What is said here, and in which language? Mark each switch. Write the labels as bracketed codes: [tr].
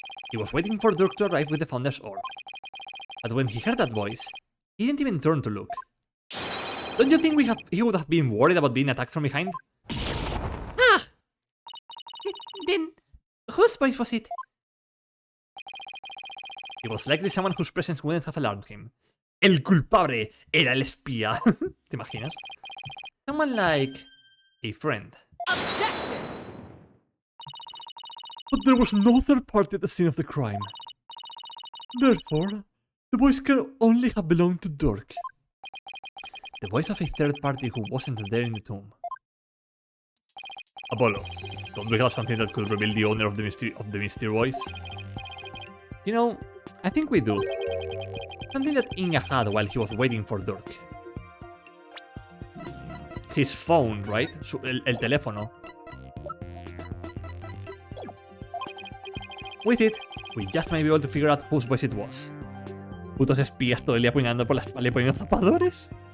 [en] He was waiting for Durk to arrive with the founder's orb. But when he heard that voice, he didn't even turn to look. Don't you think he would have been worried about being attacked from behind? Ah! Then, whose voice was it? It was likely someone whose presence wouldn't have alarmed him. [es] El culpable era el espía. ¿Te imaginas? [en] Someone like a friend. Objection! But there was no third party at the scene of the crime. Therefore, the voice can only have belonged to Dirk. The voice of a third party who wasn't there in the tomb. Apollo, don't we have something that could reveal the owner of the mystery voice? You know, I think we do. Something that Inga had while he was waiting for Dirk. His phone, right? [es] El teléfono. [en] With it, we just might be able to figure out whose voice it was. [es] Putos espías todo el día apuñalando por la espalda y poniendo zapadores.